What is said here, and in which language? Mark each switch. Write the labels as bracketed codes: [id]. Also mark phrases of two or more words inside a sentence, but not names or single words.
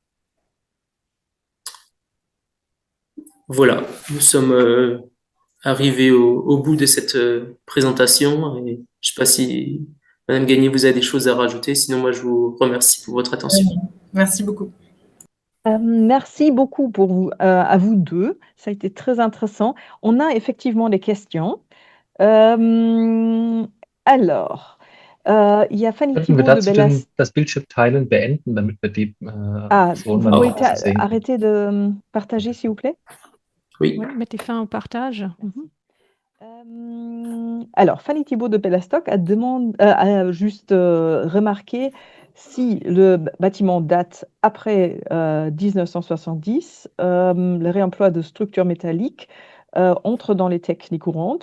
[fr] Voilà, nous sommes arrivés au bout de cette présentation, et je ne sais pas si Madame Gagné, vous avez des choses à rajouter, sinon moi je vous remercie pour votre attention. Merci beaucoup. Merci beaucoup à vous deux, ça a été très intéressant. On a effectivement des questions. Alors, il y a Fanny [de] Könnten wir [fr] Thibault de [de] dazu [fr] Bellas. [de] das Bildschirm teilen, beenden, damit wir die [fr] Vous pouvez arrêter de partager, s'il vous plaît? Oui. Oui, mettez fin au partage. Alors, Fanny Thibault de Bellastock a juste remarqué si le bâtiment date après 1970, le réemploi de structures métalliques entre dans les techniques courantes.